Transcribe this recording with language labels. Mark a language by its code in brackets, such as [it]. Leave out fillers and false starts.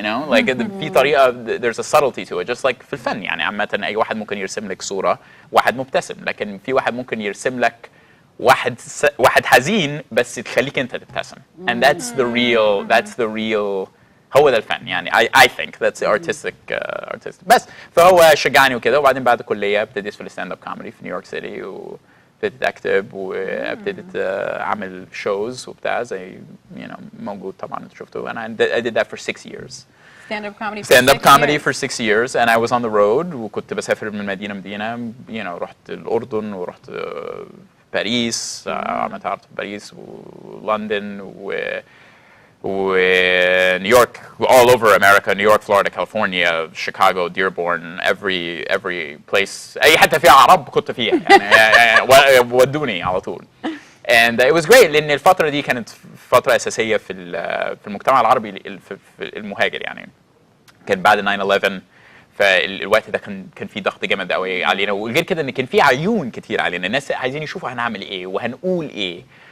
[en] like [ar] في طريقه [en] there's a subtlety to it, just like [ar] في الفن. يعني عامه اي واحد ممكن يرسم لك صوره واحد مبتسم، لكن في واحد ممكن يرسم لك واحد حزين بس تخليك انت تبتسم. [en] and that's the real [ar] هو ده الفن. [en] يعني I think that's the artistic بس. [ar] فهو شجعني وكده، وبعدين بعد الكليه ابتديت في الستاند اب كوميدي في نيويورك سيتي، وابتديت اكتب، وابتديت اعمل شوز وبتاع زي موجود طبعا انت شفته. [en] and I did that for 6 years. stand up comedy for 6 years, and I was on the road، [ar] وكنت بسافر من مدينه رحت الاردن، ورحت باريس، عملت عرض في باريس ولندن ونيويورك، [en] all over America, New York, Florida, California, Chicago, Dearborn, every place. [ar] أي حتة فيها عرب كنت فيها، يعني ودوني على طول. [en] and it was great، [ar] لأن الفترة دي كانت فترة أساسية في المجتمع العربي المهاجر. يعني كان بعد 9/11، فالوقت ده كان في ضغط جامد قوي علينا، وغير كده ان كان في عيون كتير علينا، الناس عايزين يشوفوا هنعمل ايه وهنقول ايه،